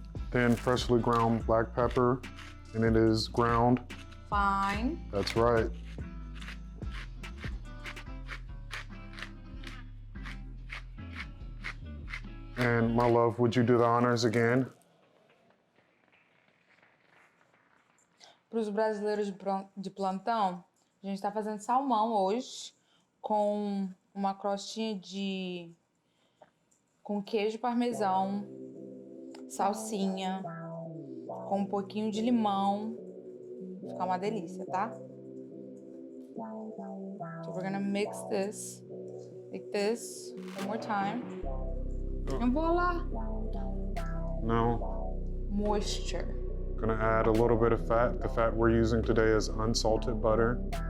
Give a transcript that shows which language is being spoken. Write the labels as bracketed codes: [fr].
[en] Then freshly ground black pepper, and it is ground. Fine. That's right. And my love, would you do the honors again? [pt] Para os brasileiros de plantão, a gente está fazendo salmão hoje com uma crostinha com queijo parmesão, salsinha, com um pouquinho de limão. Vai ficar uma delícia, tá? [en] So we're gonna mix this like this one more time. And voila! No. Moisture. Gonna add a little bit of fat. The fat we're using today is unsalted butter.